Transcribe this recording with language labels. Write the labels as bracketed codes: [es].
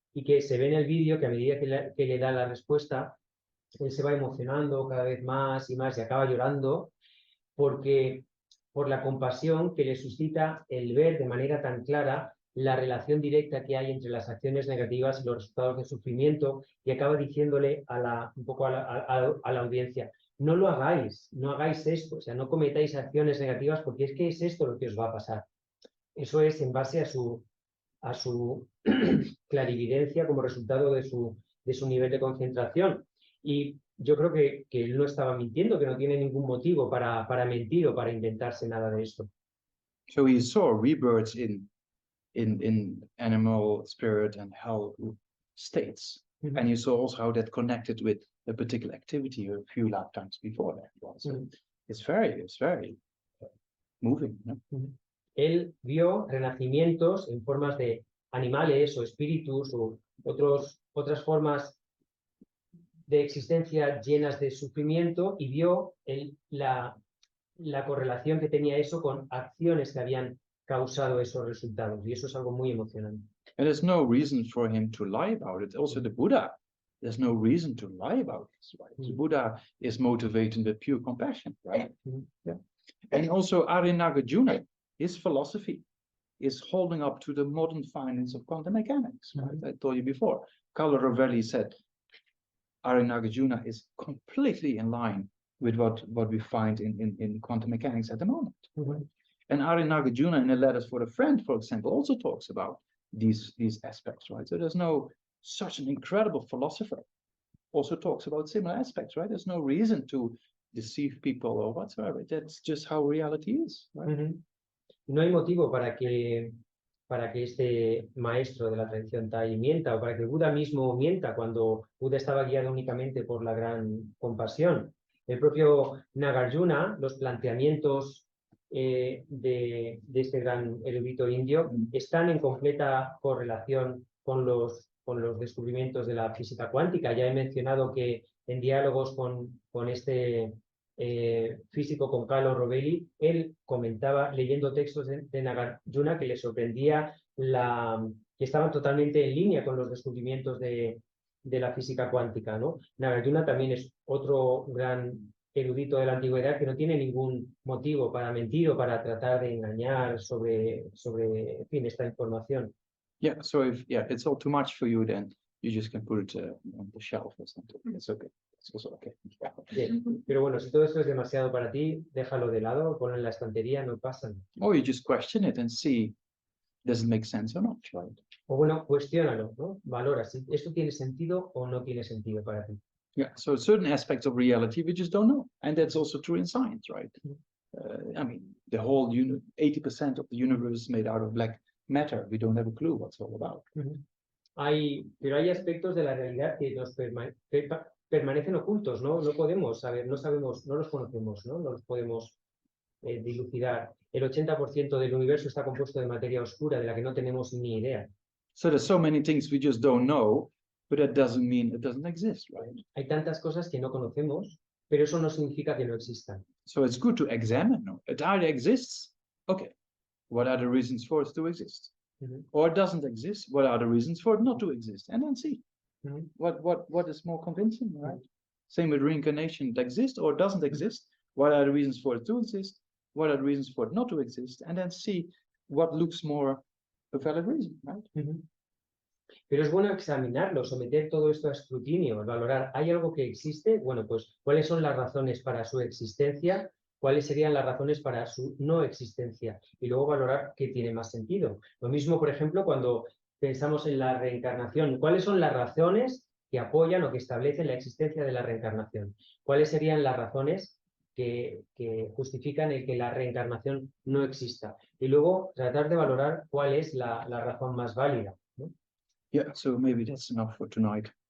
[es] Y que se ve en el vídeo que a medida que le da la respuesta, él se va emocionando cada vez más y más y acaba llorando por la compasión que le suscita el ver de manera tan clara la relación directa que hay entre las acciones negativas y los resultados de sufrimiento, y acaba diciéndole un poco a la audiencia, no lo hagáis, no hagáis esto, o sea, no cometáis acciones negativas porque es que es esto lo que os va a pasar. Eso es en base a su clarividencia como resultado de su nivel de concentración. Y yo creo que él no estaba mintiendo, que no tiene ningún motivo para mentir o para inventarse nada de esto. [en] So he saw rebirths in animal, spirit, and hell states. And you saw also how that connected with a particular activity a few lifetimes before that. So it's very moving. ¿No? [es] Él vio renacimientos en formas de animales o espíritus o otras formas de existencia llenas de sufrimiento, y vio la correlación que tenía eso con acciones que habían causado esos resultados, y eso es algo muy emocionante. [en] And there's no reason for him to lie about it. Also the Buddha, there's no reason to lie about this, right? The Buddha is motivated with pure compassion, right? Yeah. And also Nagarjuna, his philosophy is holding up to the modern findings of quantum mechanics, right? I told you before. Carlo Rovelli said Nagarjuna is completely in line with what we find in quantum mechanics at the moment. Ujú. And Arya Nagarjuna, in the Letters for a Friend, for example, also talks about these aspects, right? So there's no such an incredible philosopher also talks about similar aspects, right? There's no reason to deceive people or whatsoever. That's just how reality is, right? Ujú. [es] No hay motivo para que este maestro de la tradición Tai mienta, o para que el Buda mismo mienta cuando Buda estaba guiado únicamente por la gran compasión. El propio Nagarjuna, los planteamientos de este gran erudito indio están en completa correlación con los descubrimientos de la física cuántica. Ya he mencionado que en diálogos con este físico, con Carlo Rovelli, él comentaba, leyendo textos de Nagarjuna, que le sorprendía que estaban totalmente en línea con los descubrimientos de la física cuántica, ¿no? Nagarjuna también es otro gran erudito de la antigüedad que no tiene ningún motivo para mentir o para tratar de engañar sobre en fin, esta información. [en] Yeah, so if it's all too much for you, then you just can put it on the shelf or something. It's okay. It's also okay. [es] Bien. Pero bueno, si todo esto es demasiado para ti, déjalo de lado, ponlo en la estantería, no pasa nada. [en] Or you just question it and see, does it make sense or not, right? [es] O bueno, cuestiónalo, ¿no? Valora si esto tiene sentido o no tiene sentido para ti. [en] Yeah, so certain aspects of reality we just don't know. And that's also true in science, right? I mean, the whole 80% of the universe is made out of black matter. We don't have a clue what's all about. [es] Pero hay aspectos de la realidad que nos permanecen ocultos, ¿no? No podemos saber, no sabemos, no los conocemos, ¿no? No los podemos dilucidar. El 80% del universo está compuesto de materia oscura de la que no tenemos ni idea. [en] So there's so many things we just don't know, but that doesn't mean it doesn't exist, right? [es] Hay tantas cosas que no conocemos, pero eso no significa que no existan. [en] So it's good to examine. No? It either exists, okay, what are the reasons for it to exist? Or it doesn't exist, what are the reasons for it not to exist? And then see what is more convincing, right? Same with reincarnation, it exists or it doesn't exist. What are the reasons for it to exist? What are the reasons for it not to exist? And then see what looks more a valid reason, right? [es] Pero es bueno examinarlo, someter todo esto a escrutinio, valorar, ¿hay algo que existe? Bueno, pues, ¿cuáles son las razones para su existencia? ¿Cuáles serían las razones para su no existencia? Y luego valorar qué tiene más sentido. Lo mismo, por ejemplo, cuando pensamos en la reencarnación. ¿Cuáles son las razones que apoyan o que establecen la existencia de la reencarnación? ¿Cuáles serían las razones que justifican el que la reencarnación no exista? Y luego tratar de valorar cuál es la razón más válida, ¿no? [en] Yeah, so maybe that's enough for tonight.